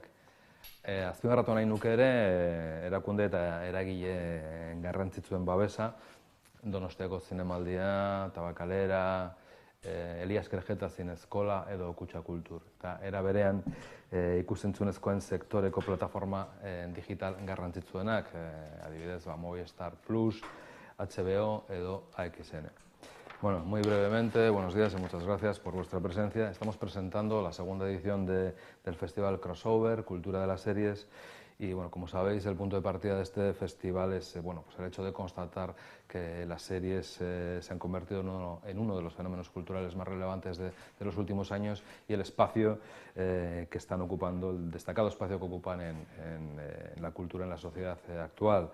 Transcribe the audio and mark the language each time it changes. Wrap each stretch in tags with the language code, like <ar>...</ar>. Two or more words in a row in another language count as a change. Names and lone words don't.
<eu>Azpimarratu nahi nuke ere, erakunde eta eragile garrantzitsuen babesa, Donostiako Zinemaldia, Tabakalera, Elias Kerejeta Zineskola edo Kutxa Kultur. Eta era berean ikusentzunezkoen sektoreko plataforma digital garrantzitsuenak, adibidez Movistar Plus, HBO edo AXN.</eu> <es>Bueno, muy brevemente, buenos días y muchas gracias por vuestra presencia. Estamos presentando la segunda edición del Festival Crossover, Cultura de las Series. Y bueno, como sabéis, el punto de partida de este festival es el hecho de constatar que las series se han convertido en uno de los fenómenos culturales más relevantes de los últimos años, y el espacio que están ocupando, el destacado espacio que ocupan en la cultura en la sociedad actual.</es>